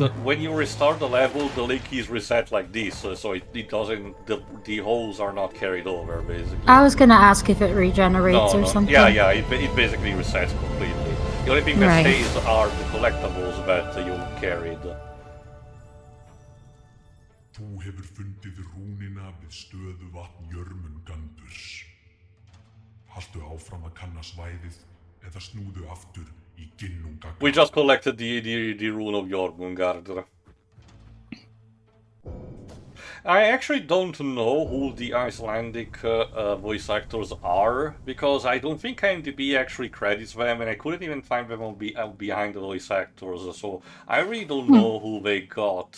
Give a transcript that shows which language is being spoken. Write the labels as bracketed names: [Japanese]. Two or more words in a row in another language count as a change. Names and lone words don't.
[English] When you restart the level, the link is reset like this, so it doesn't, the holes are not carried over, basically. I was gonna ask if it regenerates or something. Yeah, it basically resets completely. The only thing that stays are the collectibles that you carried. [Icelandic] Þú hefur fundið rúnina við stöðuvatn Jörmungandurs. Haltu áfram að kanna svæðið eða snúðu aftur í Ginnungagard. [English] We just collected the rune of Jormungandr. I actually don't know who the Icelandic voice actors are, because I don't think IMDb actually credits them, and I couldn't even find them on behind the voice actors, so I really don't know who they got.